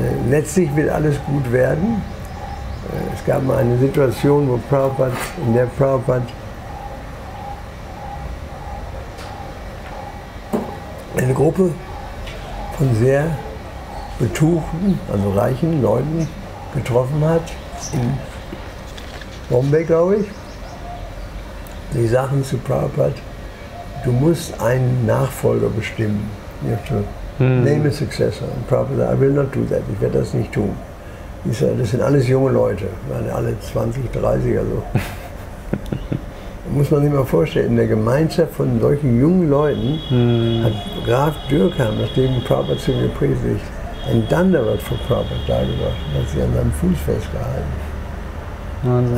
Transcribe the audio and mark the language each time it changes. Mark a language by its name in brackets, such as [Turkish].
[German] Letztlich wird alles gut werden. Es gab mal eine Situation, in der Prabhupada eine Gruppe von sehr betuchten, also reichen Leuten getroffen hat, in Bombay, glaube ich. Die sagten zu Prabhupada, du musst einen Nachfolger bestimmen. [English] You have to name a successor. [German] Und Prabhupada, [English] I will not do that, [German] ich werde das nicht tun. Das sind alles junge Leute, waren alle 20, 30 oder so. Muss man sich mal vorstellen, in der Gemeinschaft von solchen jungen Leuten hat Graf Dürkheim, nachdem Prabhupada zu ihm gepredigt, ein Dandavat von Prabhupada dargebracht und hat sich an seinem Fuß festgehalten. Wahnsinn.